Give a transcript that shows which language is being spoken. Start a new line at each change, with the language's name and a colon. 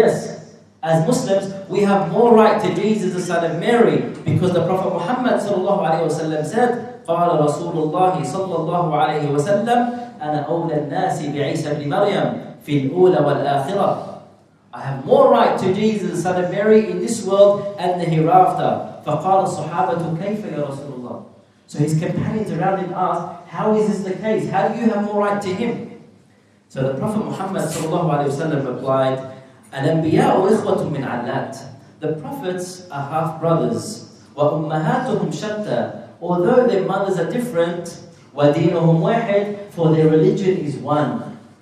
English: Yes, as Muslims, we have more right to Jesus, the son of Mary, because the Prophet Muhammad sallallahu alayhi wasallam said,
Arabic: قال رسول الله صلى الله عليه وسلم أنا أولى الناس بعيسى بن مريم في الأولى والآخرة.
English: I have more right to Jesus, the son of Mary, in this world and the hereafter.
Arabic: فقال الصحابة كيف يا رسول الله.
English: So his companions around him asked, how is this the case? How do you have more right to him? So the Prophet Muhammad sallallahu alayhi wasallam replied,
Arabic: الأنبياء إخوة من علات.
English: The prophets are half brothers.
Arabic: وأمهاتهم شتى.
English: Although their mothers are different,
Arabic: وَدِينُهُمْ وَاحِدٌ,
English: for their religion is one.